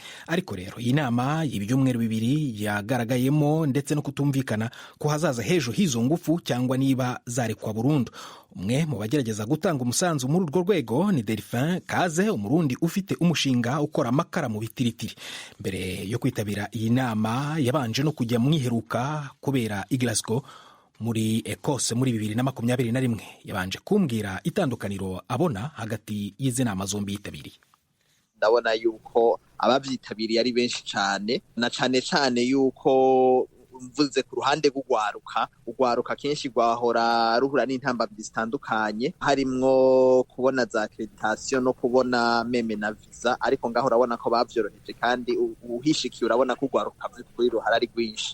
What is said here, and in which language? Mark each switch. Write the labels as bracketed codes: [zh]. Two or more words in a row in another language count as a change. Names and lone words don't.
[rw] Ariko rero iyi nama y'ibyumweru bibiri yagaragayemo ndetse no kutumvikana ko hazaza h'ejo h'izo ngufu cyangwa niba zarekwa burundu. Umwe mu bagerageza gutanga umusanzu muri urwo rwego ni Delphin Kaze, umurundi ufite umushinga ukora amakara mu bitiritiri. Mbere yo kwitabira iyi nama yabanje no kujya mwiheruka kubera i Glasgow muri Ecosse muri 2021. Yabanje kumbwira itandukaniro abona hagati y'izi nama zombi yitabiriye. [rn] Ndabona yuko abavyitabiriye ari benshi cyane, na cyane yuko mvuze ku ruhande rw'ugwaruka kenshi rwahora ruhura n'intambamyi zitandukanye, harimwo kubona za accreditation no kubona meme na visa, ariko ngaho urabona ko bavyoroheje kandi uhishikiye urabona ko ugwaruka kuri ruhara ari rwinshi.